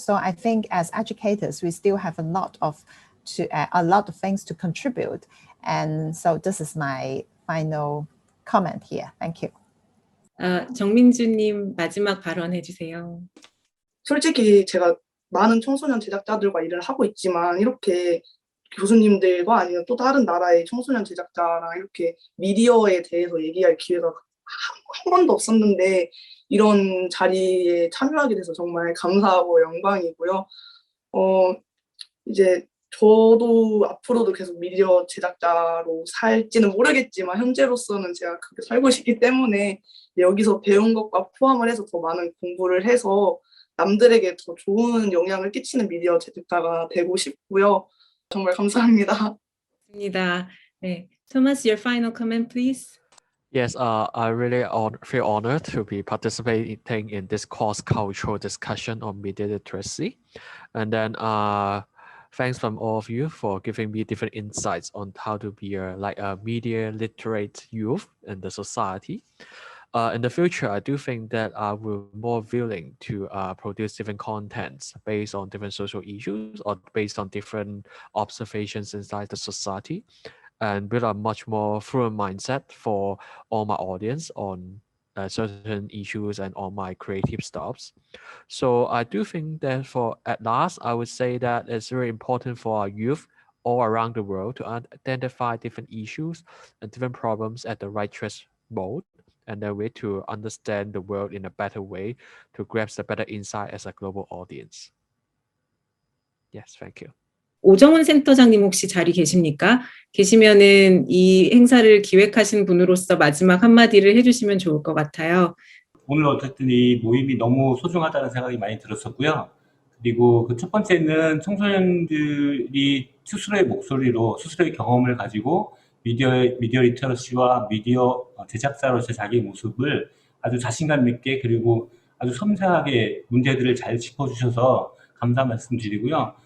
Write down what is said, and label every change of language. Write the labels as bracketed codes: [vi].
[en] So I think as educators, we still have a lot of things to contribute. And so this is my final comment here. Thank you. [ko] 정민주님 마지막 발언해 주세요. 솔직히 제가 많은 청소년 제작자들과 일을 하고 있지만 이렇게 교수님들과 아니면 또 다른 나라의 청소년 제작자랑 이렇게 미디어에 대해서 얘기할 기회가 한 번도 없었는데 이런 자리에 참여하게 돼서 정말 감사하고 영광이고요. 이제 저도 앞으로도 계속 미디어 제작자로 살지는 모르겠지만 현재로서는 제가 그렇게 살고 싶기 때문에 여기서 배운 것과 포함을 해서 더 많은 공부를 해서 남들에게 더 좋은 영향을 끼치는 미디어 제작자가 되고 싶고요. 정말 감사합니다. [en] 네, Thomas, your final comment, please. Yes, I really feel honored to be participating in this cross-cultural discussion on media literacy. And then thanks from all of you for giving me different insights on how to be a media literate youth in the society. In the future, I do think that I will be more willing to produce different contents based on different social issues or based on different observations inside the society, and build a much more fluent mindset for all my audience on certain issues and on my creative stuffs. So I do think that at last, I would say that it's very important for our youth all around the world to identify different issues and different problems at the right threshold, and then way to understand the world in a better way to grasp the better insight as a global audience. Yes, thank you. [ko] 오정훈 센터장님 혹시 자리 계십니까? 계시면은 이 행사를 기획하신 분으로서 마지막 한마디를 해주시면 좋을 것 같아요. 오늘 어쨌든 이 모임이 너무 소중하다는 생각이 많이 들었었고요. 그리고 그 첫 번째는 청소년들이 스스로의 목소리로 스스로의 경험을 가지고 미디어 리터러시와 미디어 제작자로서 자기의 모습을 아주 자신감 있게 그리고 아주 섬세하게 문제들을 잘 짚어주셔서 감사 말씀드리고요.